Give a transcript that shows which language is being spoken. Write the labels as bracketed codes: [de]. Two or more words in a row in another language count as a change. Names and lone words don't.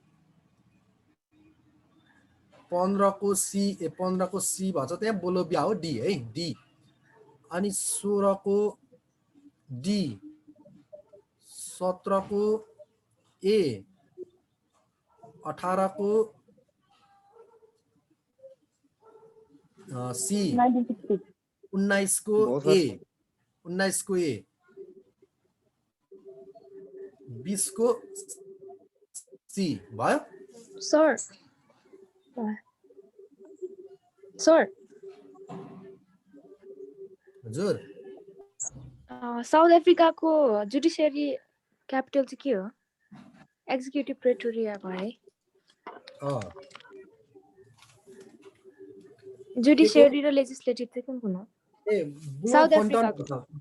[ne] 15 को सी 15 को सी भन्छ त्यहाँ बोलोबिया हो डी है डी अनि 16 को डी 17 को ए 18 को सी 19 को ए 19 को ए 20 को सी भयो सर सर हजुर साउथ अफ्रिकाको [en] judiciary capital [ne] चाहिँ के हो एक्जिक्युटिभ प्रेटोरिया भयो है जुडिसियरी र लेजिस्लेटिभ चाहिँ कुन कुन हो साउथ अफ्रिकाको